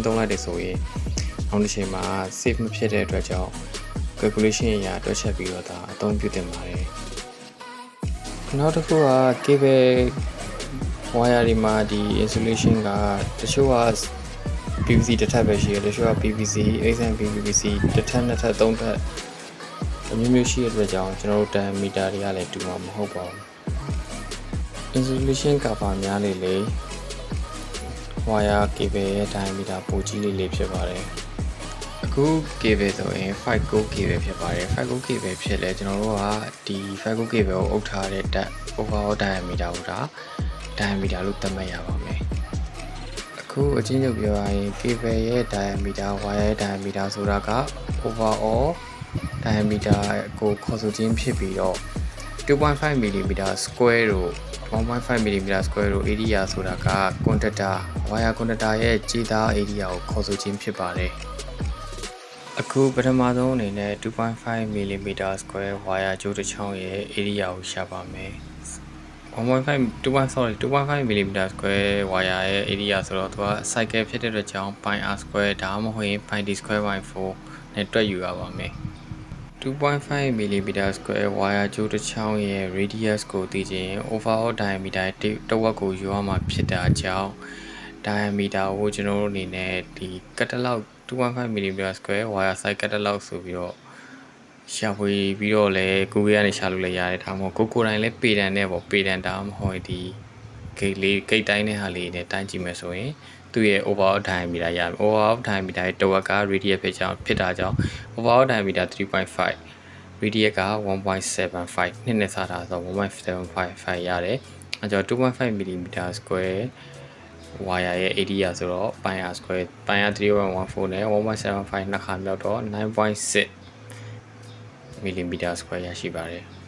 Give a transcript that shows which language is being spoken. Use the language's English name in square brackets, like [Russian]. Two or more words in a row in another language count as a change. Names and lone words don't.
[Burmese] သုံးလိုက်တယ်ဆိုရင်နောက်တစ်ချိန်မှာ save မဖြစ်တဲ့အတွက်ကြောင့် calculation အရာတွက်ချက်ပြီးတော့ဒါအသုံးပြုတင်ပါတယ်နောက်တစ်ခုက [English] cable wire [Burmese] တွေမှာဒီ insulation ကတချို့က PVC တစ်ထပ်ပဲရှိတယ်တချို့က [English] PVC XMP PVC [Burmese] တစ်ထပ်နှစ်ထပ်သုံးထပ်အမျိုးမျိုးရှိတဲ့အတွက်ကြောင့်ကျွန်တော်တို့ diameter တွေကလည်းတူမှာမဟုတ်ပါဘူး [English] insulation cover [Burmese] များလေ [English] wire cable [Burmese] ရဲ့ diameter ပိုကြီးလေးဖြစ်ပါတယ်အခု cable ဆိုရင် [English] 5 go cable [Burmese] ဖြစ်ပါတယ် [English] 5 go cable [Burmese] ဖြစ်လဲ ကျွန်တော်တို့ကဒီ [English] 5 go cable [Burmese] ကိုအုပ်ထားတဲ့ [English] overall diameter [Burmese] ကိုဒါ diameter လို့သတ်မှတ်ရပါမယ်အခုအ ချင်းချုပ်ပြောရရင် cable ရဲ့ [English] diameter wire [Burmese] ရဲ့ diameter ဆိုတာက [English] overall diameter [Burmese] ကိုခေါ်ဆိုခြင်းဖြစ်ပြီးတော့ [English] 2.5 mm square [Burmese] တို့ [English] 1.5 mm square [Burmese] တို့ area ဆိုတာက [English] conductor wire conductor [Burmese] ရဲ့ကြေးသား area ကိုခေါ်ဆိုခြင်းဖြစ်ပါတယ်အခုပထမဆုံးအနေနဲ့ [English] 2.5 mm square wire [Burmese] ကြိုးတစ်ချောင်းရဲ့ area ကိုရှာပါမယ် [English] 2.5 mm square wire [Burmese] ရဲ့ area ဆိုတော့သူက cycle ဖြစ်တဲ့အတွက်ကြောင့် [English] pi r square [Burmese] ဒါမှမဟုတ်ရင် [English] pi d square by 4 [Burmese] နဲ့တွက်ယူရပါမယ် [English] 2.5 mm square wire [Burmese] ကြိုးတစ်ချောင်း ရဲ့ radius ကိုသိချင် [English] overall diameter [Burmese] တစ်ဝက်ကိုယူရမှာဖြစ်တာကြောင့် diameter ကိုကျွန်တော်တို့အနေနဲ့ဒီ [English] catalog 2.5 mm square wire side catalog [Burmese] ဆိုပြီးတော့ ရှာဖွေပြီးတော့လည်း Google ကနေရှာလို့လည်းရတယ်ဒါမှမဟုတ်ကိုတိုင်းလည်းပေတန်နဲ့ပေါ့ပေတန်ဒါ မှမဟုတ်ဒီဂိတ်တိုင်းတဲ့ဟာလေးနဲ့တိုင်းကြည့်မယ်ဆိုရင်သူ့ရဲ့ [English] overall diameter [Burmese] ရမယ် [English] overall diameter [Burmese] ရဲ့တဝက်က radius ဖြစ်တာကြောင့် [English] overall diameter [Burmese] 3.5 radius က 1.75 နှစ်နဲ့စားတာဆို1.755 ရတယ်အဲကြောင့် [English] 2.5 mm square wire [Burmese] ရဲ့ area ဆိုတော့ [English] pi r square pi r 3114 [Burmese] နဲ့ 1.75 နှစ်ခါမြောက်တော့ [English] 9.6 mm square [Burmese] ရရှိပါတယ်